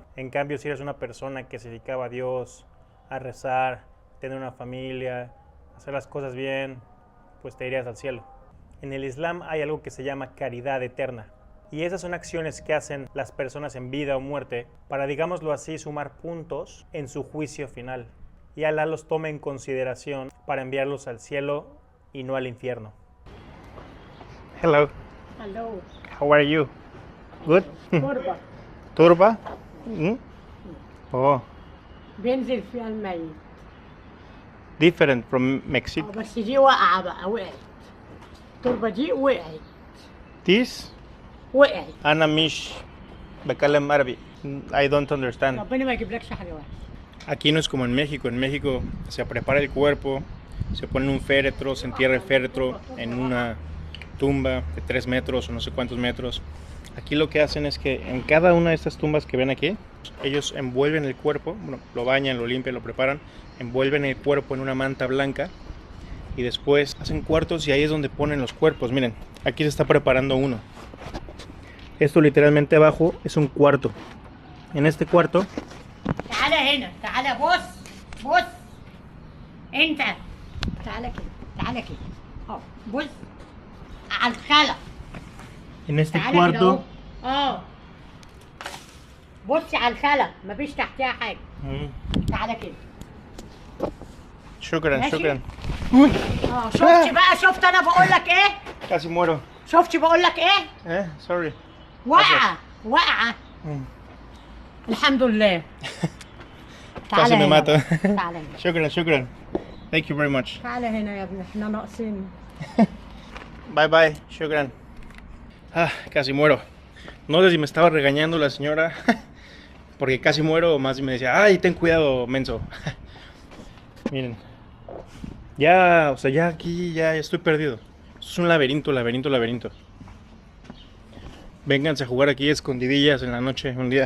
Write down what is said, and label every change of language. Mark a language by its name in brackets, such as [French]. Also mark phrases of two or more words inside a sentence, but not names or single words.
[Spanish] En cambio, si eres una persona que se dedicaba a Dios, a rezar, tener una familia, hacer las cosas bien, pues te irías al cielo. En el Islam hay algo que se llama caridad eterna. Y esas son acciones que hacen las personas en vida o muerte para, digámoslo así, sumar puntos en su juicio final. Y Alá los toma en consideración para enviarlos al cielo y no al infierno. [English] Hello. Hello. How are you? Good? [Arabic] تربة [English] Turba? Oh, [Arabic] بينزل فيها الميت. [English] different from Mexico. [Arabic] بس دي وقعة بقى وقعت. التربة دي وقعت. [English] This? [Arabic] وقعت. أنا مش بكلم عربي. [English] I don't understand. [Arabic] ربنا ما يجيبلكش حاجة وحشة. [Spanish] Aquí no es como en México. En México se prepara el cuerpo, se pone en un féretro, se entierra el féretro en una tumba de 3 metros o no sé cuántos metros. Aquí lo que hacen es que en cada una de estas tumbas que ven aquí, ellos envuelven el cuerpo, bueno, lo bañan, lo limpian, lo preparan, envuelven el cuerpo en una manta blanca y después hacen cuartos y ahí es donde ponen los cuerpos. Miren, aquí se está preparando uno. Esto literalmente abajo es un cuarto. En este cuarto [Arabic] تعالى هنا، تعالى بص بص. أنت تعالى كده، تعالى كده. أهو بص. على الخلا. [Spanish] En este [Arabic] تعالى كده [Spanish] cuarto. [Arabic] اهو. بصي على الخلا، مفيش تحتها حاجه. تعالى كده. شكرا ماشي. شكرا. شفتي بقى، شفت انا بقول لك ايه؟ [Spanish] Casi muero. [Arabic] شفتي بقول لك ايه؟ [English] Sorry. [Arabic] واقعه واقعه. الحمد لله. [Spanish] Casi me [Arabic] هنا. [Spanish] mato. [Arabic] تعالى هنا. شكرا شكرا. [English] Thank you very much. [Arabic] تعالى هنا يا ابني، احنا ناقصين. [English] Bye bye. شكرا. [Spanish] Casi muero. No sé si me estaba regañando la señora porque casi muero o más si me decía, ay, ten cuidado, menso. Miren. Ya, o sea, ya aquí ya estoy perdido. Esto es un laberinto, laberinto, laberinto. Vénganse a jugar aquí escondidillas en la noche un día.